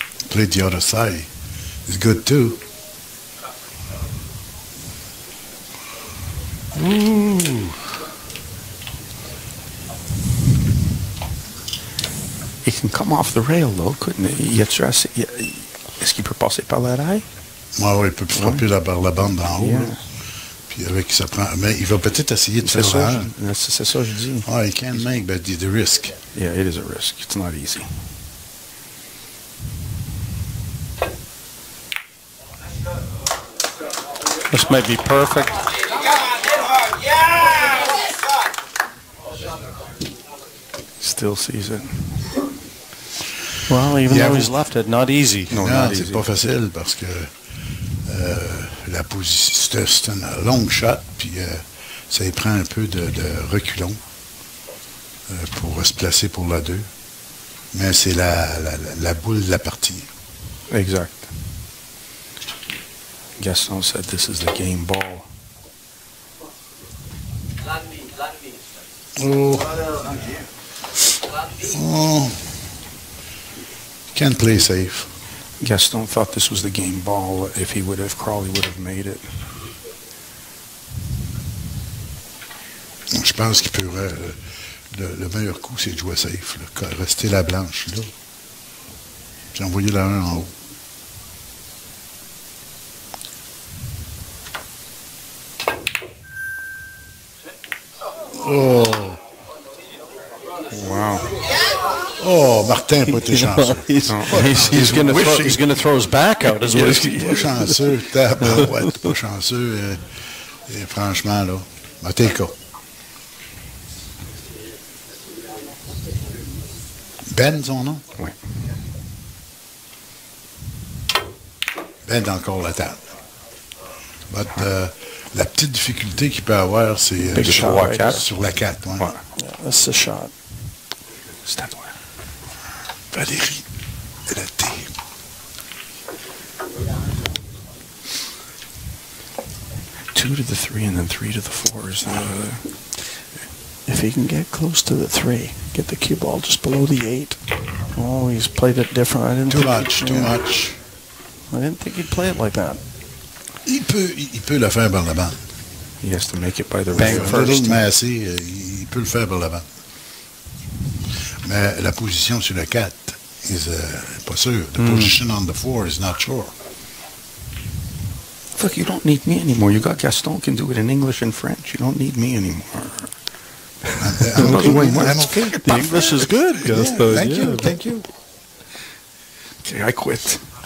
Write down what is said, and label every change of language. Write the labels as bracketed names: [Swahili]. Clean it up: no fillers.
[English] Played the other side. It's good too. Ooh. He can come off the rail, though, couldn't he? [French] Est-ce qu'il peut passer par la rail? Oui, il peut frapper par la bande d'en haut. Puis avec ça prend. Mais il va peut-être essayer de faire ça. C'est ça, je dis. [English] Oh, he can make, but the risk. Yeah, it is a risk. It's not easy. This might be perfect. Still sees it. Well, even though he's left it, not easy. [French] Non, c'est pas facile parce que la position, c'est une longue shot, puis ça y prend un peu de reculons pour se placer pour la 2. Mais c'est la boule de la partie. Exact. [English] Gaston said this is the game ball. Oh. Can't play safe. Gaston thought this was the game ball. If Crawley would have made it. [French] Je pense qu'il peut. Le meilleur coup, c'est de jouer safe. Là. Rester la blanche là. Puis envoyer la 1 en haut. Oh! Wow. Oh, Martin n'a pas été chanceux. [English] He's going to throw his back out as well. [French] Pas chanceux, tabarouette, pas chanceux. Et franchement, là, Mateka. Ben, son nom? Oui. Ben, encore la table. La petite difficulté qu'il peut avoir, c'est sur la 4. Ouais. [English] Yeah, that's the shot. [French] C'est à toi. Valérie, elle a été. [English] Two to the 3 and then 3 to the 4 is If he can get close to the 3, get the cue ball just below the 8. Oh, he's played it different. Too much. I didn't think he'd play it like that. [French] Il peut le faire par la bande. [English] He has to make it by the Bang river. first. [French] Massé, il peut le faire par la bande. Mais la position sur le 4 is pas sûr. [English] The position on the 4 is not sure. Look, you don't need me anymore. You got Gaston can do it in English and French. You don't need me anymore. I'm okay. The English is good, Gaston. Thank you. Okay, I quit.